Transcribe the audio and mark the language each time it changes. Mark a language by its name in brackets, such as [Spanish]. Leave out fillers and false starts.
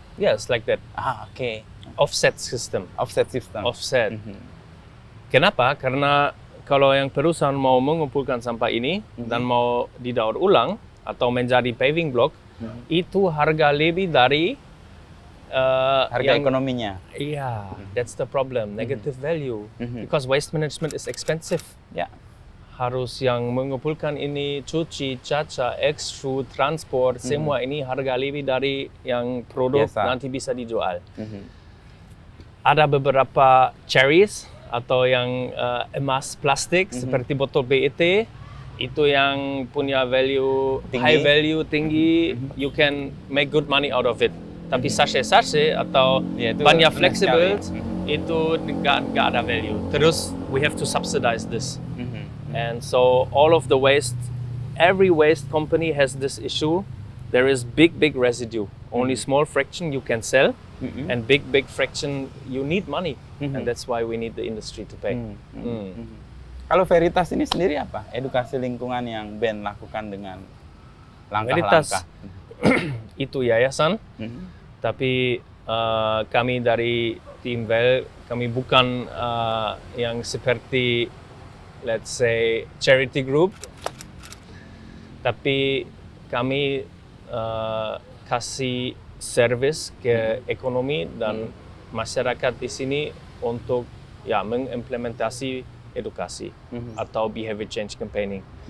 [English] Yes, like that. [Indonesian] Oke. [English] offset system. Offset system. [Indonesian] Offset. Kenapa? Karena kalau yang perusahaan mau mengumpulkan sampah ini dan mau didaur ulang atau menjadi paving block, itu harga lebih dari harga ekonominya. [English] Iya, that's the problem, negative value. Because waste management is expensive. [Indonesian] Ya. Harus yang mengumpulkan ini, cuci, caca, extrude, transport, semua ini harga lebih dari yang produk Biasa. nanti bisa dijual. Ada beberapa cherries atau yang emas plastik seperti botol PET, itu yang punya value Tinggi. [English] high value tinggi, you can make good money out of it. [Indonesian] Tapi sachet-sachet atau Ya, itu banyak benar [English] flexible [Indonesian] sekali. itu nggak ada value. [English] Terus we have to subsidize this. And so all of the waste, every waste company has this issue. There is big residue. Only small fraction you can sell, and big fraction you need money. And that's why we need the industry to pay. [Indonesian] Kalau Veritas ini sendiri apa? Edukasi lingkungan yang Ben lakukan dengan langkah-langkah. Itu yayasan, tapi kami dari tim Well, kami bukan yang seperti [English] let's say charity group, [Indonesian] tapi kami kasih service ke ekonomi dan masyarakat di sini untuk ya mengimplementasi edukasi atau [English] behavior change campaigning.